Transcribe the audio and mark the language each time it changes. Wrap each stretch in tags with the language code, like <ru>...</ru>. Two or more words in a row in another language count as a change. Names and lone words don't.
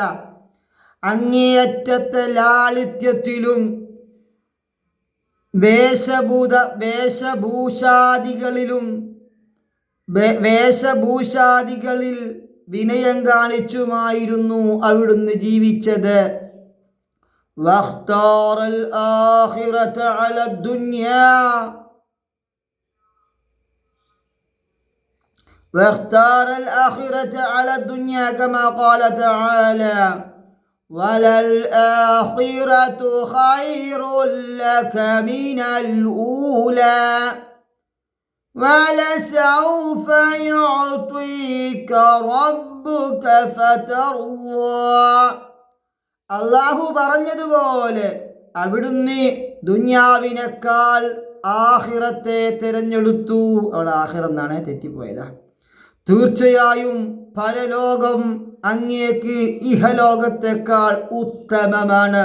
<ml>അങ്ങേയറ്റത്തെ ലാളിത്യത്തിലും വേഷഭൂഷാദികളിൽ വിനയം കാണിച്ചുമായിരുന്നു അവിടുന്ന് ജീവിച്ചത്.</ml> <ar>واختار الآخرة على الدنيا واختار الآخرة على الدنيا كما قال تعالى وللآخرة خير لك من الأولى ولسوف يعطيك ربك فترضى.</ar> <ml>അള്ളാഹു പറഞ്ഞതുപോലെ അവിടുന്ന് ദുനിയാവിനേക്കാൾ ആഖിറത്തെ തിരഞ്ഞെടുത്തു. അവിടെ ആഖിറം എന്നാണ്, തെറ്റിപ്പോയതാ. തീർച്ചയായും പരലോകം അങ്ങേക്ക് ഇഹലോകത്തെക്കാൾ ഉത്തമമാണ്.</ml>